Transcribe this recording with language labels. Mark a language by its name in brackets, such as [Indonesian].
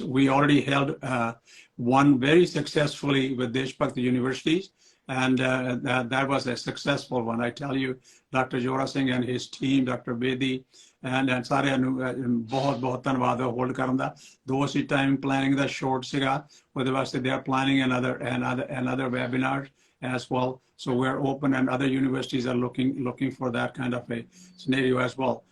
[English] We already held one very successfully with Deshbhakti universities, and that was a successful one. I tell you, Dr. Jora Singh and his team, Dr. Bedi, and [Punjabi] ਸਾਰਿਆਂ ਨੂੰ ਬਹੁਤ ਬਹੁਤ ਧੰਨਵਾਦ hold ਕਰਨ ਦਾ। ਦੋ ਅਸੀਂ time planning ਦਾ short ਸੀਗਾ, ਉਹਦੇ ਵਾਸਤੇ [English] they are planning another webinar as well. So we're open, and other universities are looking for that kind of a scenario as well.